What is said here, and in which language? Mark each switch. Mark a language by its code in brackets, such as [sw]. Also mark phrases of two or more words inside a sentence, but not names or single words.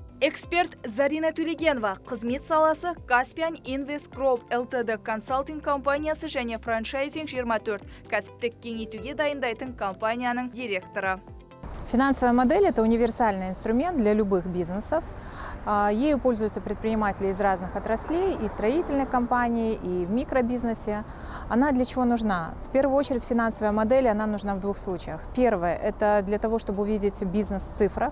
[kk] Эксперт Зарина Төлегенова қызмет саласы Caspian Invest Group Ltd консалтинг компаниясы және франчайзинг 24 кәсіптік кеңейтуге дайындайтын компанияның директоры. [ru] Финансовая модель – это универсальный инструмент для любых бизнесов. Ею пользуются предприниматели из разных отраслей, и строительных компаний, и в микробизнесе. Она для чего нужна? В первую очередь финансовая модель, она нужна в двух случаях. Первое – это для того, чтобы увидеть бизнес в цифрах.